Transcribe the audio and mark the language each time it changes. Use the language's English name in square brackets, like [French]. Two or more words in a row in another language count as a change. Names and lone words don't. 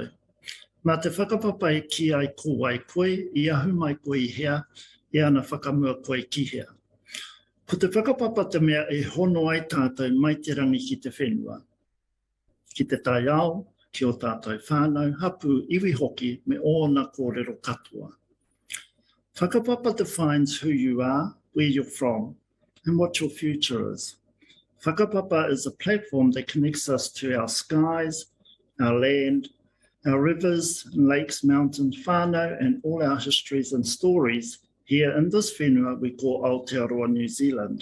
[Māori] Mā te whakapapai ki ai ko ai koe, I ahu mai koe I hea, I ana whakamua koe ki hea. Ko te whakapapa te mea e hono ai tātou mai te rangi ki te whenua. Ki te tai ao, ki o tātou whānau, hapu iwi hoki me ōna kōrero katoa. [English] Whakapapa defines who you are, where you're from, and what your future is. Whakapapa is a platform that connects us to our skies, our land, our rivers, lakes, mountains, whānau, and all our histories and stories here in this whenua we call Aotearoa, New Zealand.